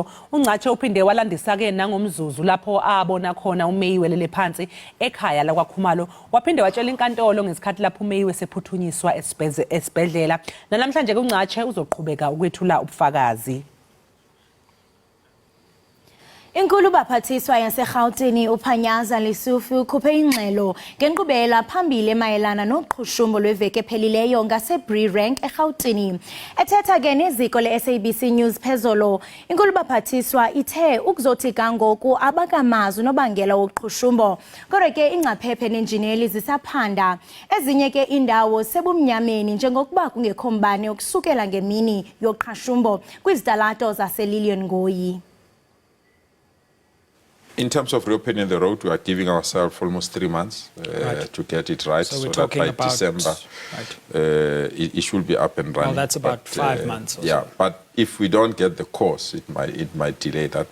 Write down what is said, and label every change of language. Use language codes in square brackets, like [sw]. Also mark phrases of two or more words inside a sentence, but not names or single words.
[zu] uNcatshe uphinde walandisa-ke nangomzuzu lapho abona khona uMeyiwe lele phansi ekhaya lakwaKhumalo. Waphinde watshela inkantolo ngesikhathi lapho uMeyiwe sephuthunyiswa esibhedlela. Namhlanje-ke uNcatshe uzoqhubeka ukwethula ubufakazi. [xh] Inkulu baphathiswa yaseGauteng uPanyaza Lesufi ukhuphe ingxelo ngenkqubela phambili emayelana noqhushumbo lweveki ephelileyo ngaseBrie Rank eGauteng. Ethetha ke neziko le-SABC News phezolo, inkulu baphathiswa ithe ukuzothi kangoku abakamazi unobangela woqhushumbo kodwa ke ingcaphephe nenjineli zisaphanda. Ezinye ke indawo sebumnyameni njengokuba kungekho mbane ukusukela ngemini yoqhashumbo kwizitalato zaseLillian Ngoyi. [en] In terms of reopening the road, we are giving ourselves almost 3 months to get it right, so that by December it should be up and running. Well, that's about 5 months. Or yeah, so. but if we don't get the course, it might delay that.